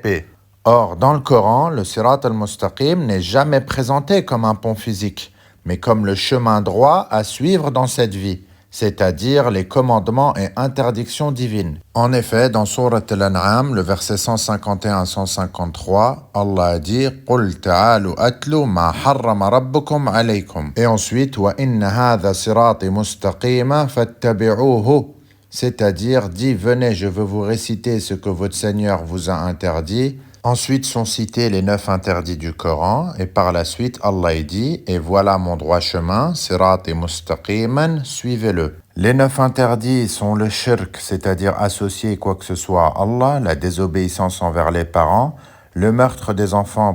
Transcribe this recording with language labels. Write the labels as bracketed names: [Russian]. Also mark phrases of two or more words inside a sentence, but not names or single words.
[French] » Or, dans le Coran, le [Arabic] الصراط المستقيم [French] n'est jamais présenté comme un pont physique, mais comme le chemin droit à suivre dans cette vie, c'est-à-dire les commandements et interdictions divines. En effet, dans Surat al-An'am, le verset 151 à 153, Allah a dit « [Arabic] قل تعالوا أتل ما حرم ربكم عليكم [French] » et ensuite « [Arabic] وإن هذا صراطي مستقيما فاتبعوه [French] » c'est-à-dire « Dis, venez, je veux vous réciter ce que votre Seigneur vous a interdit » Ensuite sont cités les 9 interdits du Coran et par la suite Allah dit « Et voilà mon droit chemin, sirat et mustaqiman, suivez-le ». Les 9 interdits sont le shirk, c'est-à-dire associer quoi que ce soit à Allah, la désobéissance envers les parents, le meurtre des enfants